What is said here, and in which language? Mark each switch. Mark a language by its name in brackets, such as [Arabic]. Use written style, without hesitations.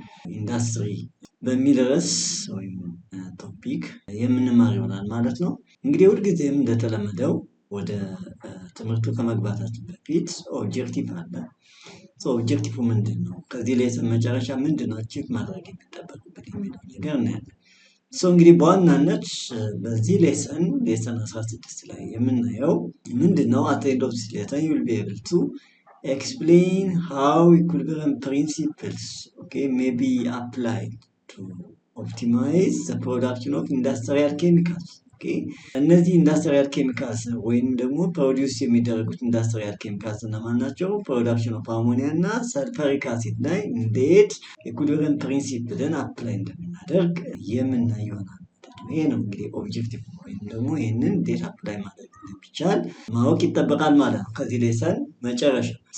[Amharic] ኢንዳስትሪ በሚል ርዕስ ወይም ቶፒክ የምንማር ይሆናል ማለት ነው። እንግዲህ ሁልጊዜም እንደተለመደው ወደ ትምህርቱ ከመግባታችን በፊት ኦብጀክቲቭ አለ። ኦብጀክቲቭ ምንድን ነው? ከዚህ ሌሰን መጨረሻ ምንድን ነው አቺቭ ማድረግ የሚጠበቅበት የሚለው ነገር እናያለን። እንግዲህ በዋናነት በዚህ ሌሰን 16 ላይ የምናየው ምንድን ነው? [English] አት ኤንድ ኦፍ ዚስ ሌሰን you will be able to explain how equilibrium principles may be applied to optimize the production of industrial chemicals. [Amharic] እነዚህ ኢንዳስትሪያል ኬሚካልስ ወይም ደግሞ ፕሮዲውስ የሚደረጉት ኢንዳስትሪያል ኬሚካልስ እነማን ናቸው? ፕሮዳክሽን ኦፍ አሞኒያ እና ሰልፈሪክ አሲድ ላይ እንዴት ኢኩሊብሪየም ፕሪንሲፕልን አፕላይ እንደምናደርግ የምናይ ይሆናል። ይሄ ነው እንግዲህ ኦብጀክቲቭ ወይም ደግሞ ይህንን እንዴት አፕላይ ማድረግ እንደሚቻል ማወቅ ይጠበቃል ማለት ነው ከዚህ ሌሰን መጨረሻ።